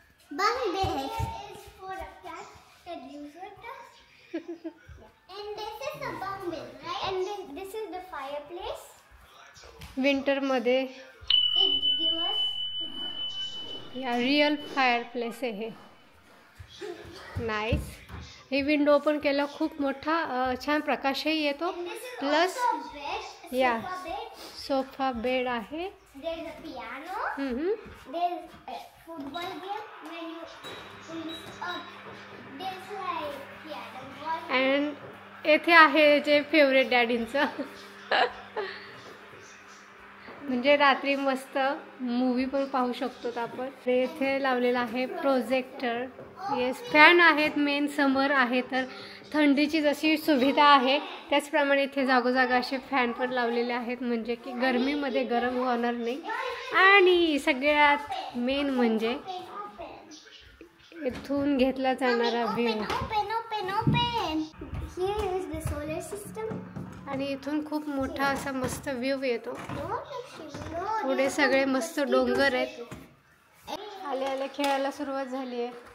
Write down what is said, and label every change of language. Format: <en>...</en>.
<en>Bunk bed is for a cat that uses it. And this is the bunk bed, right? And this is the fireplace.</en> <mr>Winter मध्ये</mr> <en>It gives us.</en> <mr>या real fireplace आहे हे. Nice. ही window open केलं खूप मोठा छान प्रकाशही येतो.</mr> <en>And this is plus also bed. Yeah. Sofa bed.</en> <mr>Sofa bed आहे.</mr> <en>There's a piano. Hmm. There's a football game when you pull this up. There's like piano ball.</en> <mr>And येथे आहे जे फेवरेट डॅडींचं. म्हणजे रात्री मस्त मूवी पण पाहू शकतो आपण. येथे लावलेला आहे प्रोजेक्टर. येस, फॅन आहेत. मेन समर आहे तर थंडीची जशी सुविधा आहे त्याचप्रमाणे इथे जागोजागा असे फॅन पण लावलेले आहेत म्हणजे की गरमीमध्ये गरम होणार नाही. आणि सगळ्यात मेन म्हणजे इथून घेतला जाणारा view.</mr> <en>Open. Here is the solar system.</en> <mr>आणि इथून खूप मोठा असा मस्त व्ह्यू येतो.</mr> <en>No,</en> <mr>पुढे सगळे मस्त डोंगर आहेत. आले आले खेळायला सुरुवात झाली आहे.</mr>